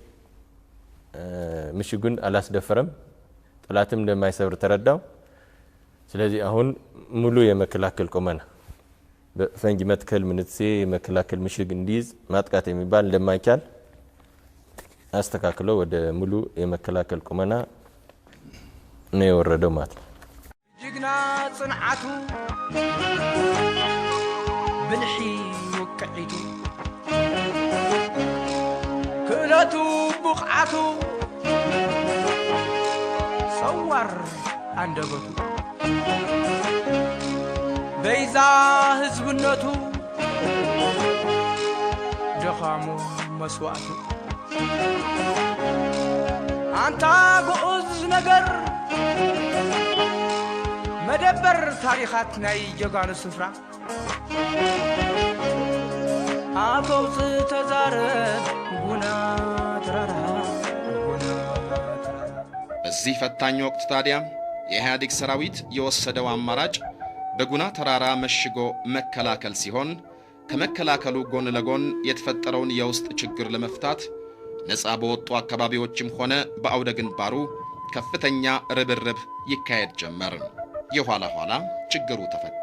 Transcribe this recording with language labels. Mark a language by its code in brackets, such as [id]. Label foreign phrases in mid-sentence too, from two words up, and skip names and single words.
[am] ምሽጉን አላስደፈረም፣ ጠላትም እንደማይሰብር ተረዳው። ስለዚህ አሁን ሙሉ የመከላከል ቆመና በፈንጂ መትከል ምንትሴ የመከላከል ምሽግ እንዲይዝ ማጥቃት የሚባል እንደማይቻል አስተካክሎ ወደ ሙሉ የመከላከል ቆመና ነው የወረደው ማለት ነው። [ti] ጅግና ጽንዓቱ ብልሒ ወቅዒቱ ክእለቱ ብቕዓቱ ሰዋር አንደበቱ በይዛ ህዝብነቱ ደኻሙ መስዋዕቱ አንታ ግዑዝ ነገር መደበር ታሪኻት ናይ ጀጋኑ ስፍራ አፈውፅ ተዛረብ ጉና ተራራ ጉና። [am] በዚህ ፈታኝ ወቅት ታዲያ የኢህአዴግ ሰራዊት የወሰደው አማራጭ በጉና ተራራ መሽጎ መከላከል ሲሆን ከመከላከሉ ጎን ለጎን የተፈጠረውን የውስጥ ችግር ለመፍታት ነፃ በወጡ አካባቢዎችም ሆነ በአውደ ግንባሩ ከፍተኛ ርብርብ ይካሄድ ጀመር። የኋላ ኋላ ችግሩ ተፈታ።